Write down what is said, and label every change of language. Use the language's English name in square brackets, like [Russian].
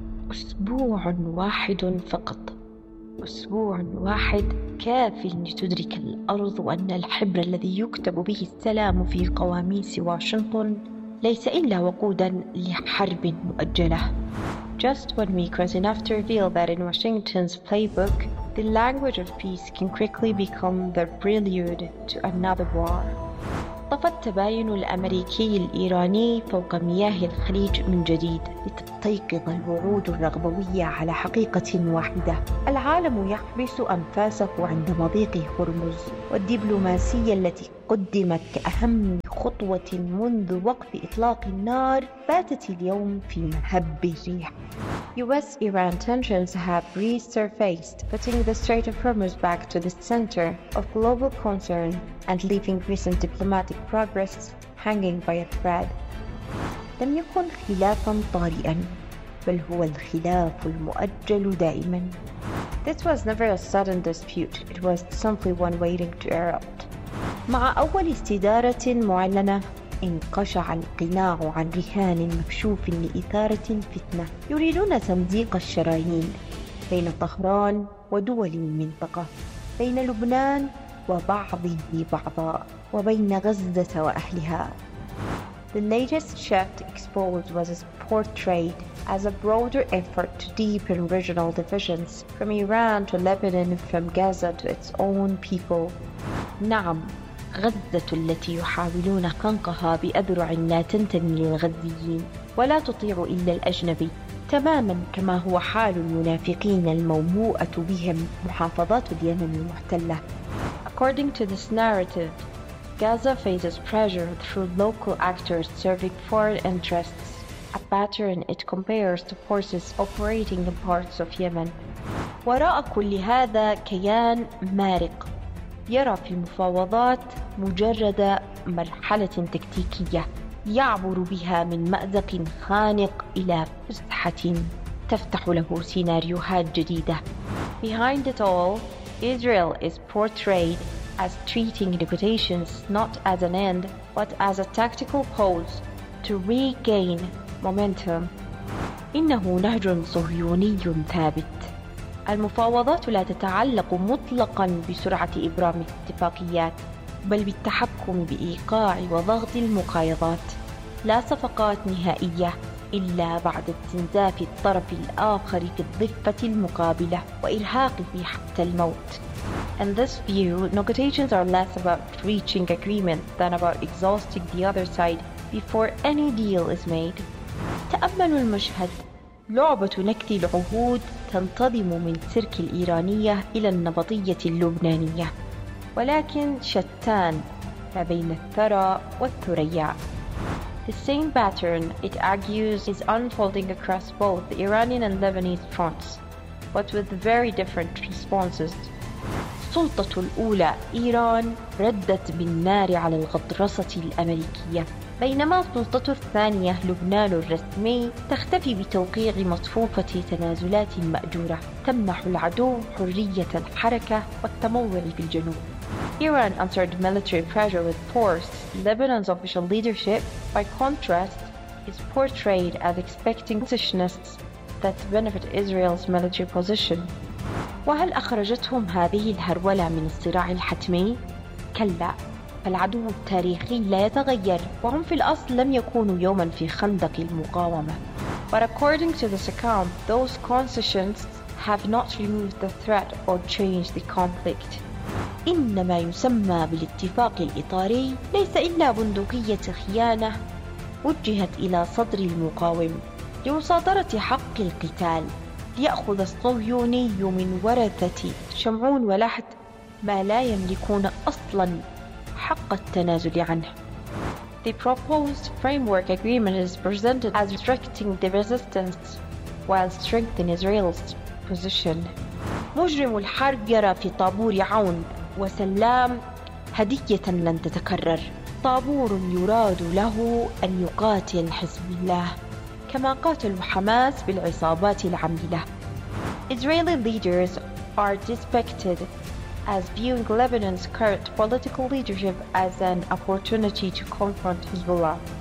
[Arabic] أسبوع واحد فقط، أسبوع واحد كافي لتدرك الأرض وأن الحبر الذي يكتب به السلام في قواميس واشنطن ليس إلا وقودا لحرب مؤجلة. [English] Just 1 week was enough to reveal that in Washington's playbook, the language of peace can quickly become the prelude to another war. [Arabic] طفى التباين الأمريكي الإيراني فوق مياه الخليج من جديد لتستيقظ الوعود الرغبوية على حقيقة واحدة. العالم يحبس أنفاسه عند مضيق هرمز، والدبلوماسية التي قدمت كأهم خطوة خطوة منذ وقف إطلاق النار باتت اليوم في مهب الريح. [English] US-Iran tensions have resurfaced, putting the Strait of Hormuz back to the center of global concern and leaving recent diplomatic progress hanging by a thread. [Arabic] لم يكن خلافاً طارئاً، بل هو الخلاف المؤجل دائماً. [English] This was never a sudden dispute. It was simply one waiting to erupt. [Arabic] مع أول استدارة معلنة، انقشع القناع عن رهان مكشوف لإثارة الفتنة. يريدون تمزيق الشرايين بين طهران ودول المنطقة، بين لبنان وبعضه بعضا، وبين غزة وأهلها. [English] The latest shift exposed was portrayed as a broader effort to deepen regional divisions from Iran to Lebanon, from Gaza to its own people. [Arabic] نعم، غزة التي يحاولون قنقها بأذرع لا تنتمي للغزيين ولا تطيع إلا الأجنبي، تماما كما هو حال المنافقين الموموءة بهم محافظات اليمن المحتلة. [English] According to this narrative, Gaza faces pressure through local actors serving foreign interests, a pattern it compares to forces operating in parts of Yemen. [Arabic] وراء كل هذا كيان مارق يرى في المفاوضات مجرد مرحلة تكتيكية يعبر بها من مأزق خانق إلى فسحة تفتح له سيناريوهات جديدة. [English] Behind it all, Israel is portrayed as treating negotiations not as an end but as a tactical pause to regain momentum. [Arabic] إنه نهج صهيوني ثابت. المفاوضات لا تتعلق مطلقاً بسرعة إبرام الاتفاقيات، بل بالتحكم بإيقاع وضغط المقايضات. لا صفقات نهائية إلا بعد استنزاف الطرف الآخر في الضفة المقابلة وإرهاقه حتى الموت. [English] In this view, negotiations are less about reaching agreement than about exhausting the other side before any deal is made. [Arabic] تأملوا المشهد. لعبة نكت العهود تنتظم من سرك الإيرانية إلى النبطية اللبنانية، ولكن شتان ما بين الثرى والثريا. [English] The same pattern, it argues, is unfolding across both the Iranian and Lebanese fronts, but with very different responses. [Arabic] السلطة الأولى إيران ردت بالنار على الغطرسة الأمريكية، بينما السلطة الثانية لبنان الرسمي تختفي بتوقيع مصفوفة تنازلات مأجورة تمنح العدو حرية الحركة والتمول بالجنوب. [English] Iran answered military pressure with force. Lebanon's official leadership, by contrast, is portrayed as expecting positionists that benefit Israel's military position. [Arabic] وهل أخرجتهم هذه الهرولة من الصراع الحتمي؟ كلا، فالعدو التاريخي لا يتغير، وهم في الأصل لم يكونوا يوما في خندق المقاومة. [English] But according to this account, those concessions have not removed the threat or changed the conflict. [Arabic] إنما يسمى بالاتفاق الإطاري ليس إلا بندقية خيانة وجهت إلى صدر المقاوم لمصادرة حق القتال، ليأخذ الصهيوني من ورثة شمعون ولحد ما لا يملكون أصلا حق التنازل عنه. [English] The proposed framework agreement is presented as restricting the resistance while strengthening Israel's position. [Arabic] مجرم الحرب يرى في طابور عون وسلام هدية لن تتكرر، طابور يراد له أن يقاتل حزب الله كما قاتلوا حماس بالعصابات العاملة. [English] Israeli leaders are dispected as viewing Lebanon's current political leadership as an opportunity to confront Hezbollah.